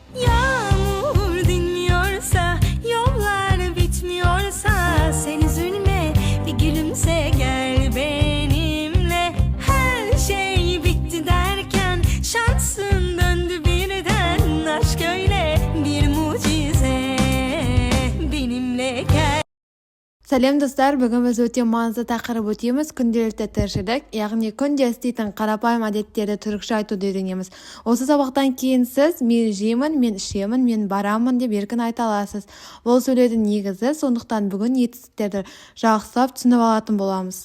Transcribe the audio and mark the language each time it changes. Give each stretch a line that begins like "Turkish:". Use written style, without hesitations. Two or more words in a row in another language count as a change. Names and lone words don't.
Turkish: Yağmur dinmiyorsa, yollar bitmiyorsa, sen üzülme, bir gülümse gel benimle. Her şey bitti derken şansın döndü birden. Aşk öyle bir mucize, benimle gel.
Kazakh: Сәлем достар, бүгін біз өте маңызды тақырып өтеміз. Күнделікті тіршілік, яғни күнде істейтін қарапайым әдеттерді түрікше айтуды үйренеміз. Осы сабақтан кейін сіз мен жеймін, мен ішемін, мен барамын деп еркін айта аласыз. Бұл сөйлеудің негізі, сондықтан бүгін етістіктерді жақсылап түсініп алатын боламыз.